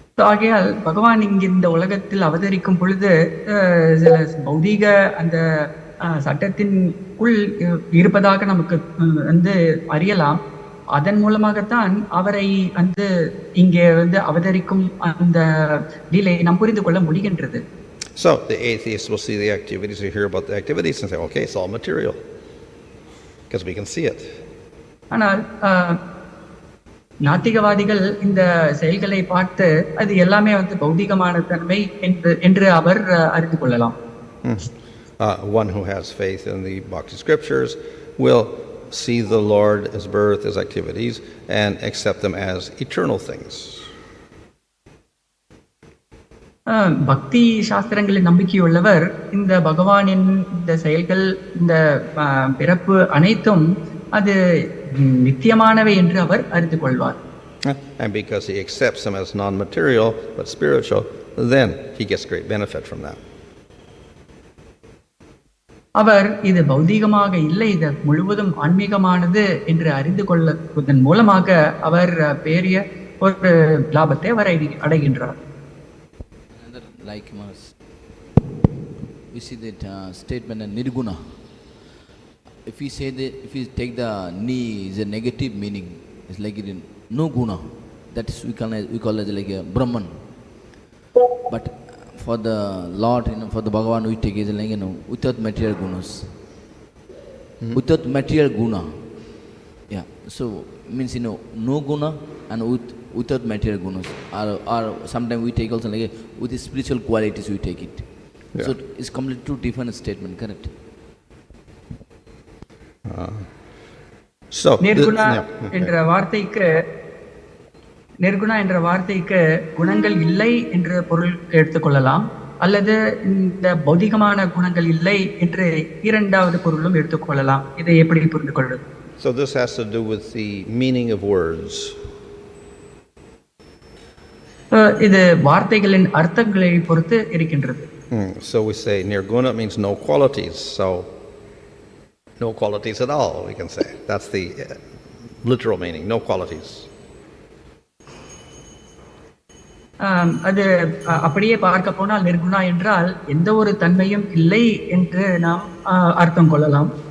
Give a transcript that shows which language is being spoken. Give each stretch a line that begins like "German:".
Tamil: ஆகையால் பகவான் இங்கு இந்த உலகத்தில் அவதரிக்கும் பொழுது சில பௌதீக அந்த சட்டத்தின்குள் இருப்பதாக நமக்கு அறியலாம். அதன் மூலமாகத்தான் அவரை இங்கே அவதரிக்கும் அந்த லீலையை நாம் புரிந்து கொள்ள முடிகின்றது.
English: So the atheist will see the activities, or hear about the activities and say, okay, it's all material, because we can see it.
Tamil: ஆனால் நாத்திகவாதிகள் இந்த செயல்களை பார்த்து அது எல்லாமே பௌதிகமான தன்மை என்று அவர் அறிந்து கொள்ளலாம்.
English: One who has faith in the Bhakti scriptures will see the Lord, his birth, his activities, and accept them as eternal things.
Tamil: பக்தி சாஸ்திரங்களில் நம்பிக்கையுள்ளவர் இந்த பகவானின் இந்த செயல்கள், இந்த பிறப்பு அனைத்தும் அது நித்தியமானவை என்று அவர் அறிந்து கொள்வார்.
English: And because he accepts them as non-material but spiritual, then he gets great benefit from that.
Tamil: அவர் இது பௌதீகமாக இல்லை, இது முழுவதும் ஆன்மீகமானது என்று அறிந்து கொள்வதன் மூலமாக அவர் பெரிய ஒரு லாபத்தை அவர் அடைகின்றார்.
English: Like we see that statement nirguna. If we say that, if we take the ni is a negative meaning, it's like it in no guna. That is we call it like a Brahman. But for the Lord, for the Bhagavan, we take it like without material gunas. Without material guna. Yeah. So means no guna and without material gunas. Or sometimes we take also like with the spiritual qualities we take it. Yeah. So it's completely two different statement, correct?
Tamil: நிர்குணா என்ற வார்த்தைக்கு குணங்கள் இல்லை என்ற பொருள் எடுத்துக்கொள்ளலாம், அல்லது இந்த பௌதிகமான குணங்கள் இல்லை என்று இரண்டாவது பொருளும் எடுத்துக்கொள்ளலாம். இதை எப்படி புரிந்து கொள்வது?
English: So this has to do with the meaning of words.
Tamil: இது வார்த்தைகளின் அர்த்தங்களை பொறுத்து இருக்கின்றது.
English: So we say nirguna means no qualities. So no qualities at all, we can say. That's the literal meaning, no qualities.
Tamil: அது அப்படியே பார்க்க போனால் நிர்குணா என்றால் எந்த ஒரு தன்மையும் இல்லை என்று நாம் அர்த்தம் கொள்ளலாம்.